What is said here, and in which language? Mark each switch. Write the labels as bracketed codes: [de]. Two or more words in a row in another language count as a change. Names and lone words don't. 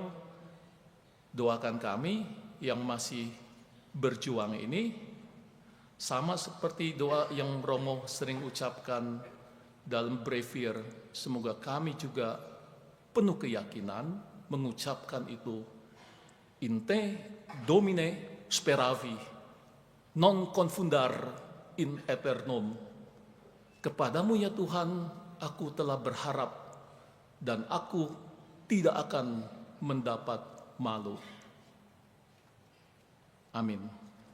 [id] Doakan kami yang masih berjuang ini, sama seperti doa yang Romo sering ucapkan dalam brevier. Semoga kami juga penuh keyakinan mengucapkan itu. [la] In te Domine speravi, non confundar in aeternum. [id] Kepadamu ya Tuhan, aku telah berharap dan aku tidak akan mendapat malu. Amin.